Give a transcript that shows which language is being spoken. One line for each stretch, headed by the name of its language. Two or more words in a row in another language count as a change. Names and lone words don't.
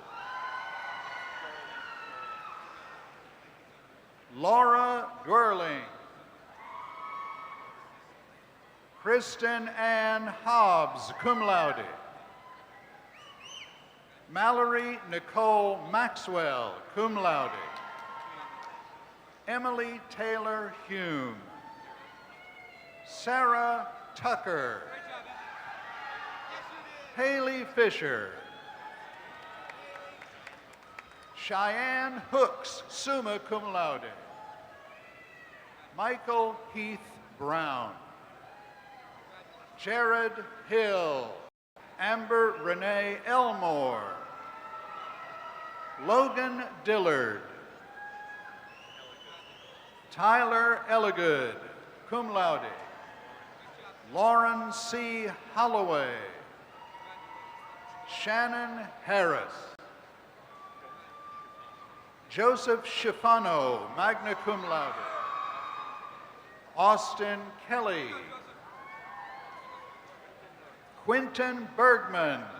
English: Laura Dwerling. Kristen Ann Hobbs,
Latin: cum laude.
English: Mallory Nicole Maxwell,
Latin: cum laude.
English: Emily Taylor Hume. Sarah Tucker. Haley Fisher. Cheyenne Hooks,
Latin: summa cum laude.
English: Michael Heath Brown. Jared Hill. Amber Renee Elmore. Logan Dillard. Tyler Elligood,
Latin: cum laude.
English: Lauren C. Holloway. Shannon Harris.
Latin: Joseph Schifano, magna cum laude.
English: Austin Kelly. Quinton Bergman.